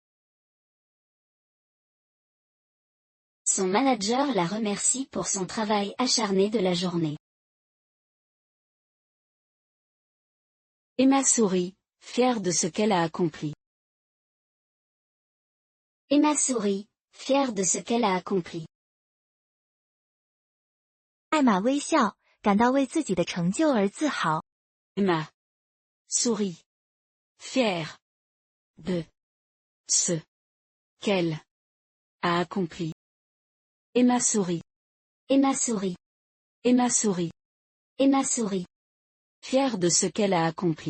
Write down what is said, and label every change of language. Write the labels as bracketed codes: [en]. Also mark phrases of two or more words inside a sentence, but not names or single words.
[fr] Son manager la remercie pour son travail acharné de la journée. Emma sourit, fière de ce qu'elle a accompli. Emma sourit, fière de ce qu'elle a accompli. [zh] 艾玛微笑，感到为自己的成就而自豪。 [fr] Emma sourit, fière de ce qu'elle a accompli. Emma sourit. Emma sourit. Emma sourit. Emma sourit. Fière de ce qu'elle a accompli.